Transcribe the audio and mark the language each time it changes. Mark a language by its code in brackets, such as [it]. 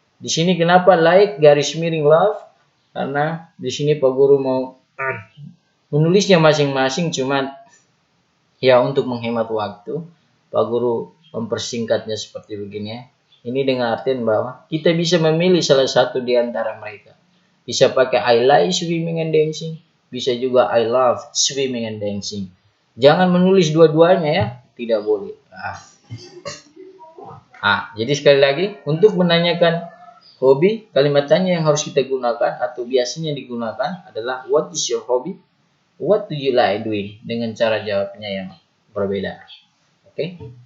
[id] Di sini kenapa like garis miring love? Karena di sini Pak Guru mau menulisnya masing-masing, cuman ya untuk menghemat waktu Pak Guru mempersingkatnya seperti begini ya. Ini dengan artian bahwa kita bisa memilih salah satu di antara mereka. Bisa pakai [en] I like swimming and dancing, [id] bisa juga [en] I love swimming and dancing. [id] Jangan menulis dua-duanya ya, tidak boleh. Jadi sekali lagi untuk menanyakan hobi, kalimat tanya yang harus kita gunakan atau biasanya digunakan adalah [en] what is your hobby? What do you like doing? [id] Dengan cara jawabnya yang berbeda. Oke.